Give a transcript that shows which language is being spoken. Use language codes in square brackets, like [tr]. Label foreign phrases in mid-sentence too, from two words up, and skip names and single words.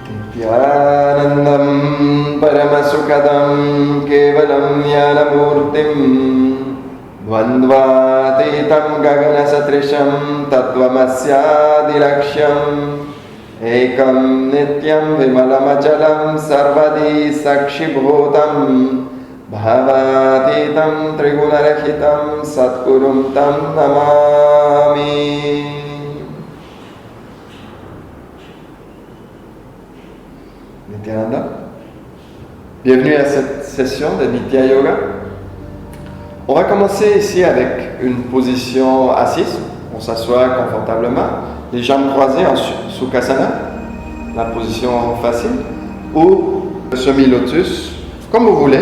[sa] नित्यानन्दम् परमसुखदम् केवलम् ज्ञानमूर्तिम् द्वन्द्वातीतम् गगनसदृशम् तत्त्वमस्यादिलक्ष्यम् एकम् नित्यम् विमलमचलम् सर्वधी साक्षिभूतम् भावातीतम् त्रिगुणरहितम् सद्गुरुम् तम् नमामि. Nityananda. [fr] Bienvenue à cette session de Nitya Yoga. On va commencer ici avec une position assise. On s'assoit confortablement, les jambes croisées en Sukhasana, la position facile, ou semi-lotus, comme vous voulez.